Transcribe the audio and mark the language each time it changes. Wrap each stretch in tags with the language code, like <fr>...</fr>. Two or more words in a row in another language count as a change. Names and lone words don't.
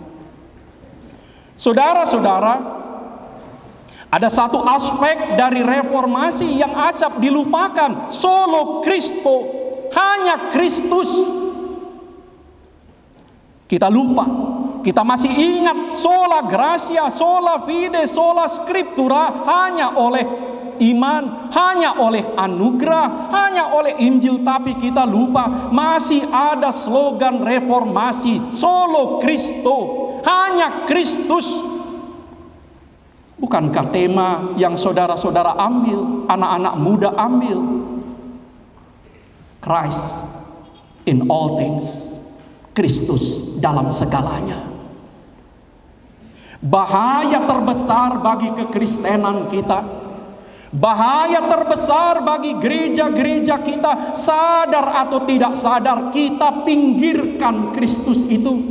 <id>Saudara-saudara, ada satu aspek dari reformasi yang acap dilupakan.</id> <la>Solo Cristo,</la> <id>hanya Kristus. Kita lupa. Kita masih ingat</id> <la>sola gratia, sola fide, sola scriptura,</la> <id>hanya oleh iman, hanya oleh anugerah, hanya oleh Injil. Tapi kita lupa masih ada slogan reformasi,</id> <la>solo Cristo,</la> <id>hanya Kristus. Bukankah tema yang saudara-saudara ambil, anak-anak muda ambil?</id> <en>Christ in all things,</en> <id>Kristus dalam segalanya. Bahaya terbesar bagi kekristenan kita, bahaya terbesar bagi gereja-gereja kita, sadar atau tidak sadar, kita pinggirkan Kristus itu.</id>